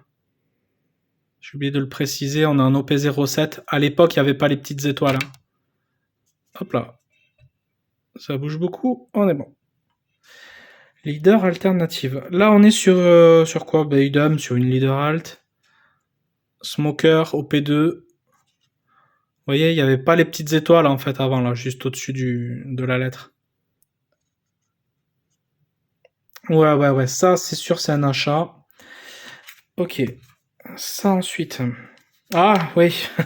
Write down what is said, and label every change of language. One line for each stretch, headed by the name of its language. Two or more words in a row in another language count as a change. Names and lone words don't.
French: J'ai oublié de le préciser, on a un OP07. À l'époque, il n'y avait pas les petites étoiles. Hein. Hop là. Ça bouge beaucoup, on est bon. Leader alternative. Là, on est sur quoi? Bah, idem, sur une leader alt. Smoker, OP2. Vous voyez, il n'y avait pas les petites étoiles en fait avant, là, juste au-dessus de la lettre. Ouais, ça c'est sûr, c'est un achat. Ok. Ça ensuite. Ah, oui.